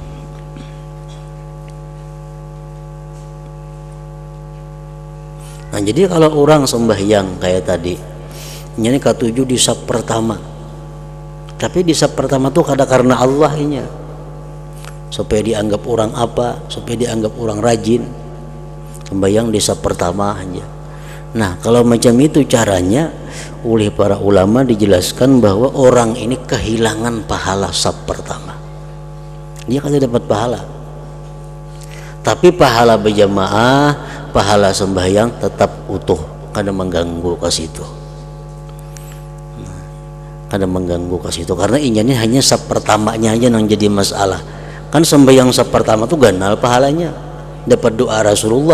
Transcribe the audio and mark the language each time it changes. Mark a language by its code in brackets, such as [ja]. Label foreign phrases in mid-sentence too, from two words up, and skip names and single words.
[bjn] Nah, jadi kalau orang sembahyang kayak tadi, ini ketujuh di sab pertama, tapi di sab pertama tuh kada karena Allahnya, supaya dianggap orang apa, supaya dianggap orang rajin, sembahyang di sab pertama aja. Nah, kalau macam itu caranya, oleh para ulama dijelaskan bahwa orang ini kehilangan pahala sab pertama, dia kada dapat pahala. Tapi pahala berjamaah, pahala sembahyang tetap utuh, kada mengganggu ke situ. Kada mengganggu ke situ karena ini hanya sab pertamanya aja yang jadi masalah. Kan sembahyang sab pertama tuh ganal pahalanya, dapat doa Rasulullah.